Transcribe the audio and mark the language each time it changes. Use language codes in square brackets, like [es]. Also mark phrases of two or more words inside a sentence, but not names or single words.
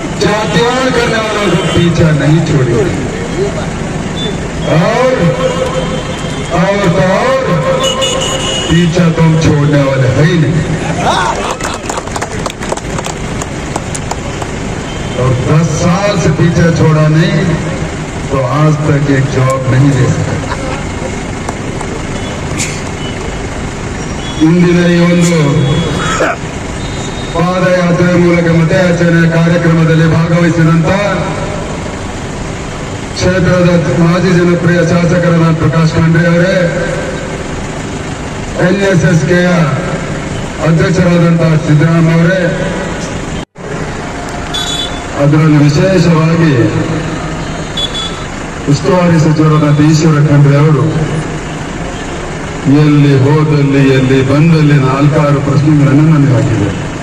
[hi] जातिवाद करने वालों को पीछा नहीं छोड़ेंगे। और पीछा तुम छोड़ने वाले है ही नहीं। और 10 साल से पीछा छोड़ा नहीं तो आज तक एक जॉब नहीं दे सका। [kn] ಇಂದಿನ ಈ ಒಂದು ಪಾದಯಾತ್ರೆ ಮೂಲಕ ಮತಯಾಚನೆ ಕಾರ್ಯಕ್ರಮದಲ್ಲಿ ಭಾಗವಹಿಸಿದಂತ ಕ್ಷೇತ್ರದ ಮಾಜಿ ಜನಪ್ರಿಯ ಶಾಸಕರಾದ ಪ್ರಕಾಶ್ ಖಂಡ್ರೆ ಅವರೇ, NSSಕೆಯ ಅಧ್ಯಕ್ಷರಾದಂತಹ ಸಿದ್ದರಾಮಯ್ಯ ಅವರೇ, ಅದರಲ್ಲಿ ವಿಶೇಷವಾಗಿ ಉಸ್ತುವಾರಿ ಸಚಿವರಾದ ಈಶ್ವರ ಖಂಡ್ರೆ ಅವರು ಎಲ್ಲಿ ಹೋದಲ್ಲಿ ಎಲ್ಲಿ ಬಂದಲ್ಲಿ 4-6 ಪ್ರಶ್ನೆಗಳನ್ನು ನನಗೆ ಹಾಕಿದೆ.